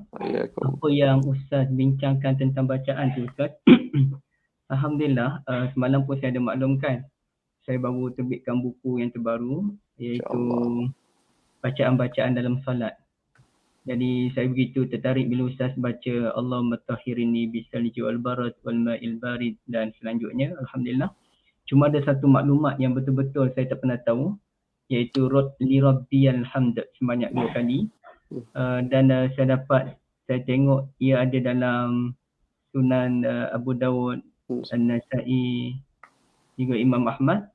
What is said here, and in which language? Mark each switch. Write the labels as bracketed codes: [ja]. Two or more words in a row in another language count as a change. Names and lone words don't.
[ms] Apa yang Ustaz bincangkan tentang bacaan tu Ustaz. Alhamdulillah, semalam pun saya ada maklumkan. Saya baru terbitkan buku yang terbaru, iaitu bacaan-bacaan dalam solat. Jadi saya begitu tertarik bila Ustaz baca [ar] اللهم طهرني بالثلج والبرد والماء البارد [ms] dan selanjutnya. Alhamdulillah. Cuma ada satu maklumat yang betul-betul saya tak pernah tahu, iaitu [ar] لربي الحمد [ms] sebanyak 2 kali. Dan saya tengok ia ada dalam Sunan Abu Dawud, An-Nasai, juga Imam Ahmad.